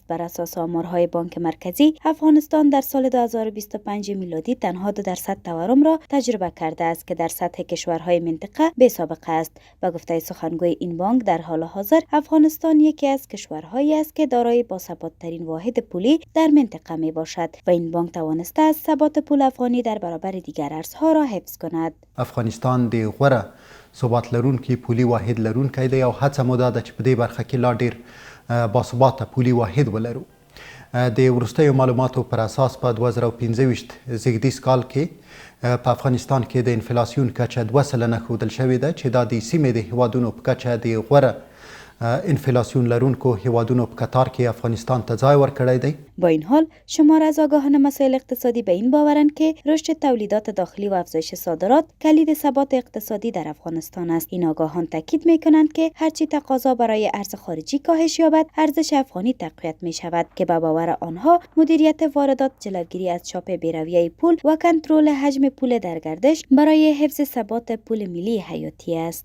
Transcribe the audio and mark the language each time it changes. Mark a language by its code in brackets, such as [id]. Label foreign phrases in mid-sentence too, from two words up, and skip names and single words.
[fa] بر اساس آمارهای بانک مرکزی، افغانستان در سال 2025 میلادی تنها 2% تورم را تجربه کرده است که در سطح کشورهای منطقه بی‌سابقه است. به گفته سخنگوی این بانک، در حال حاضر افغانستان یکی از کشورهایی است که دارای باثبات‌ترین واحد پولی در منطقه میباشد و این بانک توانسته است ثبات پول افغانی در برابر دیگر ارزها را حفظ کند. [ps] افغانستان د غوره ثبات لرونکي پولي واحد لرونکی دی او هڅه مو دا ده چې په دې برخه کې لا ډیر باثباته پولي واحد ولرو. د وروستیو معلوماتو پر اساس په 2015 زیږدیز کال کې په افغانستان کې د انفلاسیون کچه 2 سلنه ښودل شوې ده چې دا د سیمې د هیوادونو په کچه د غوره انفلاسیون لرونکو هیوادونو په کتار کې افغانستان ته ځای ورکړی دی. [fa] با این حال شمار از آگاهان مسائل اقتصادی به این باورند که رشد تولیدات داخلی و افزایش صادرات کلید ثبات اقتصادی در افغانستان است. این آگاهان تاکید می‌کنند که هرچی تقاضا برای ارز خارجی کاهش یابد، ارزش افغانی تقویت می‌شود که به باور آنها مدیریت واردات، جلوگیری از چاپ بی‌رویه پول و کنترل حجم پول در گردش برای حفظ ثبات پول ملی حیاتی است.